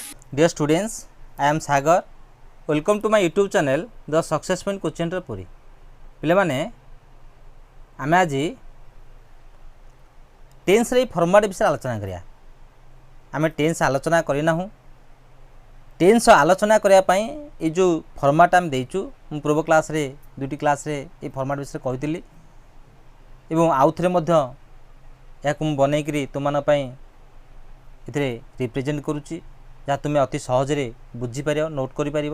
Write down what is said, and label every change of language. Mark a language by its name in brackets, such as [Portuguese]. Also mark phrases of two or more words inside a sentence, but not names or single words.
[English] Dear students, I am Sagar. Welcome to my YouTube channel, The Success Point Coaching Center Puri. [Odia] ପିଲାମାନେ ଆମେ ଆଜି ଟେନ୍ସର ଏଇ ଫର୍ମାଟ୍ ବିଷୟରେ ଆଲୋଚନା କରିବା। ଆମେ ଟେନ୍ସ ଆଲୋଚନା କରିନାହୁଁ। ଟେନ୍ସ ଆଲୋଚନା କରିବା ପାଇଁ ଏଇ ଯେଉଁ ଫର୍ମାଟ୍ ଆମେ ଦେଇଛୁ, ମୁଁ ପୂର୍ବ କ୍ଲାସ୍ରେ ଦୁଇଟି କ୍ଲାସ୍ରେ ଏଇ ଫର୍ମାଟ୍ ବିଷୟରେ କହିଥିଲି ଏବଂ ଆଉଥରେ ମଧ୍ୟ ଏହାକୁ ମୁଁ ବନେଇକରି ତୁମମାନଙ୍କ ପାଇଁ ଏଥିରେ ରିପ୍ରେଜେଣ୍ଟ କରୁଛି, ଯାହା ତୁମେ ଅତି ସହଜରେ ବୁଝିପାରିବ, ନୋଟ୍ କରିପାରିବ।